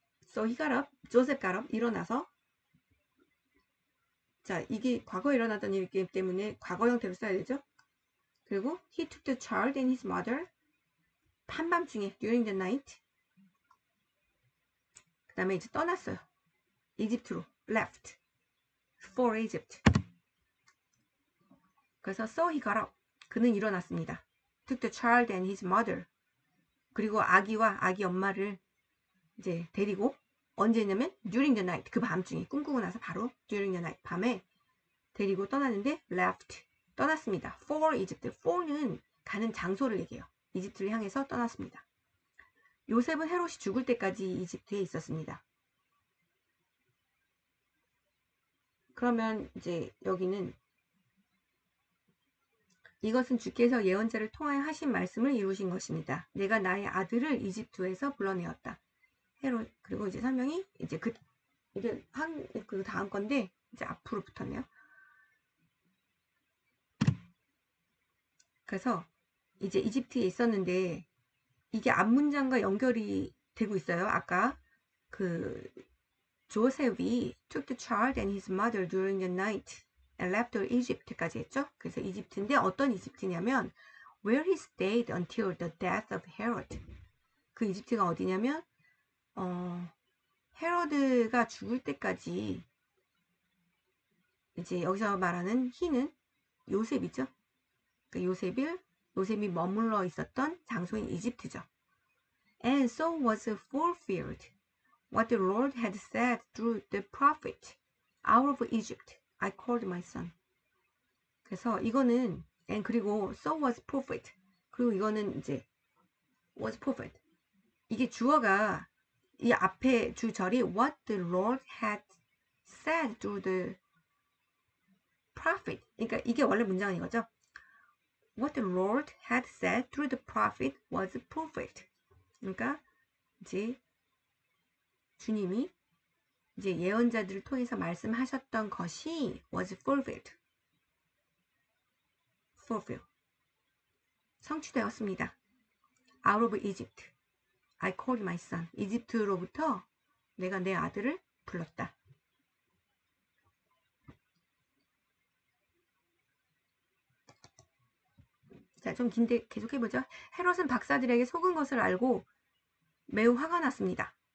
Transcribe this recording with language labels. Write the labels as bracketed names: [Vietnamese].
[English] So he got up, [Korean] 조셉 [English] got up, [Korean] 일어나서 자 이게 과거에 일어났던 일이기 때문에 과거 형태로 써야 되죠. 그리고 [English] he took the child and his mother [Korean] 한밤중에 [English] during the night [Korean] 그 다음에 이제 떠났어요. 이집트로 [English] left for Egypt. [Korean] 그래서 [English] so he got up. [Korean] 그는 일어났습니다. [English] took the child and his mother. [Korean] 그리고 아기와 아기 엄마를 이제 데리고 언제냐면 [English] during the night [Korean] 그 밤중에 꿈꾸고 나서 바로 [English] during the night [Korean] 밤에 데리고 떠났는데 [English] left [Korean] 떠났습니다. [English] for Egypt. [Korean] for는 가는 장소를 얘기해요. 이집트를 향해서 떠났습니다. 요셉은 헤롯이 죽을 때까지 이집트에 있었습니다. 그러면 이제 여기는 이것은 주께서 예언자를 통하여 하신 말씀을 이루신 것입니다. 내가 나의 아들을 이집트에서 불러내었다. 헤롯 그리고 이제 설명이 이제 이게 그 다음 건데 이제 앞으로 붙었네요. 그래서 이제 이집트에 있었는데 이게 앞문장과 연결이 되고 있어요. 아까 그 조셉이 [English] took the child and his mother during the night and left to Egypt까지 [Korean] 했죠. 그래서 이집트인데 어떤 이집트냐면 [English] where he stayed until the death of Herod. [Korean] 그 이집트가 어디냐면 헤로드가 죽을 때까지, 이제 여기서 말하는 he는 요셉이죠. 그러니까 요셉이 머물러 있었던 장소인 이집트죠. [English] And so was fulfilled what the Lord had said through the prophet, out of Egypt I called my son. [Korean] 그래서 이거는 [English] and [Korean] 그리고 [English] so was prophet, [Korean] 그리고 이거는 이제 [English] was prophet, [Korean] 이게 주어가 이 앞에 주절이 [English] what the Lord had said through the prophet, [Korean] 그러니까 이게 원래 문장은 이거죠. [English] What the Lord had said through the prophet was prophet. [Korean] 그러니까 이제 주님이 이제 예언자들을 통해서 말씀하셨던 것이 [English] was fulfilled. [Korean] 성취되었습니다. [English] Out of Egypt, I called my son. [Korean] 이집트로부터 내가 내 아들을 불렀다. 자, 좀 긴데 계속 해보죠. 헤롯은 박사들에게 속은 것을 알고 매우 화가 났습니다.